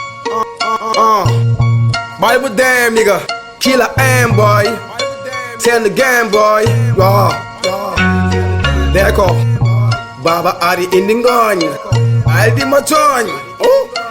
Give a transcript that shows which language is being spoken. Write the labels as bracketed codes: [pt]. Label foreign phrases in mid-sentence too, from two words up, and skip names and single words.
[en] Uh, uh, uh. Boy, but damn, nigga. Killer M, boy. Send the game, boy. [fr] Wow. D'accord. [wo] Baba Ari indi ngooñ. Ay di ma tooñ. Oh.